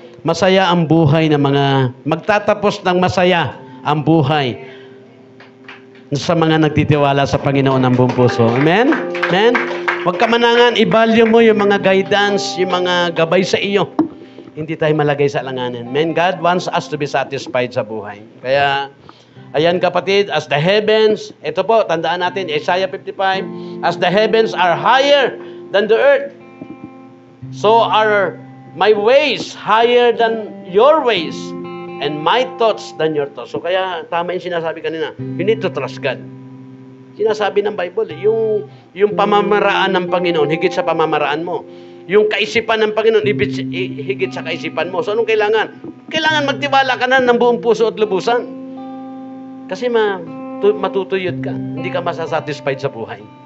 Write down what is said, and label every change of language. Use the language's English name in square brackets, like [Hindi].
[Filipino] Masaya ang buhay ng mga... Magtatapos ng masaya ang buhay sa mga nagtitiwala sa Panginoon ng buong puso. Amen? Amen? Huwag ka manangan, i-value mo yung mga guidance, yung mga gabay sa iyo. Hindi tayo malagay sa alanganin. [English] Amen? God wants us to be satisfied [Filipino] sa buhay. Kaya, ayan kapatid, [English] as the heavens, [Filipino] ito po, tandaan natin, [English] Isaiah 55, as the heavens are higher than the earth, so are my ways higher than your ways, and my thoughts than your thoughts. [Filipino] So kaya, tama yung sinasabi kanina, [English] you need to trust God. [Filipino] Sinasabi ng Bible, yung pamamaraan ng Panginoon, higit sa pamamaraan mo. Yung kaisipan ng Panginoon, higit sa kaisipan mo. So anong kailangan? Kailangan magtiwala ka na ng buong puso at lubusan. Kasi matutuyot ka. Hindi ka masasatisfied sa buhay.